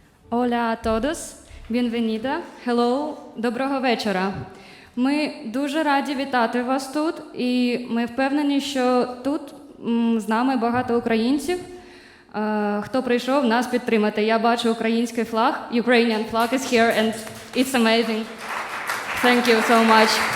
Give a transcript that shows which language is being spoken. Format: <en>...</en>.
<es>Hola a todos, bienvenida,</es> <en>hello,</en> <uk>доброго вечора. Ми дуже раді вітати вас тут, і ми впевнені, що тут з нами багато українців, хто прийшов нас підтримати. Я бачу український флаг,</uk> <en>Ukrainian flag is here and it's amazing. Thank you so much.</en>